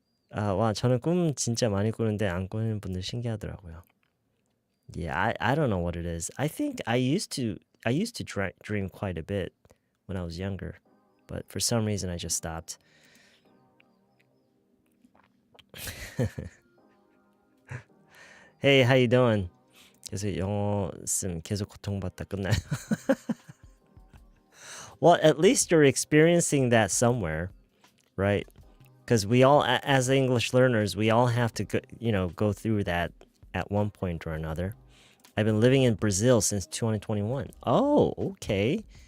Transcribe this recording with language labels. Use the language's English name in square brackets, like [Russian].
[Korean] 와, 저는 꿈 진짜 많이 꾸는데 안 꾸는 분들 신기하더라고요. [English] Yeah, I don't know what it is. I think I used to dream quite a bit when I was younger, but for some reason I just stopped. Hey, how you doing? [Korean] 그래서 영어 쓰면 계속 고통받다 끝나요. [English] Well, at least you're experiencing that somewhere, right? Because we all, as English learners, we all have to go through that at one point or another. I've been living in Brazil since 2021. Oh, okay.